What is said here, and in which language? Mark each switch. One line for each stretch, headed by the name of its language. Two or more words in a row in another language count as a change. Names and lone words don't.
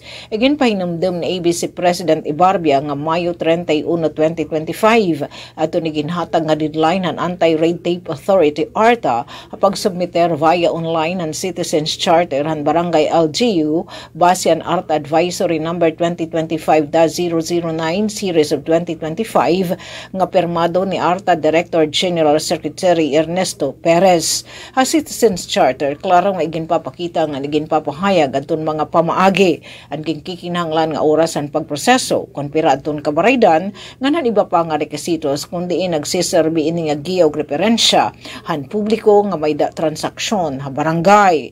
Waray: Again pahinumdum ni ABC President Ibarbia nga Mayo 31, 2025 ato ni ginhatag nga deadline ng Anti-Red Tape Authority ARTA kapag submiter
English: via online
Waray: ang Citizens Charter ng Barangay LGU base ang ARTA Advisory Number 2025-009
English: Series of
Waray: 2025 nga permado ni ARTA Director General Secretary Ernesto Perez. Ha Citizens Charter klaro nga iginpapakita nga iginpapahayag adton mga pamaagi ang kinkinahanglan nga oras ang pagproseso kon pira adton kabaraydan nga nan iba pa nga rekisitos kundi nagsiserbi ini nga giog referensya han publiko nga may transaksyon ha barangay.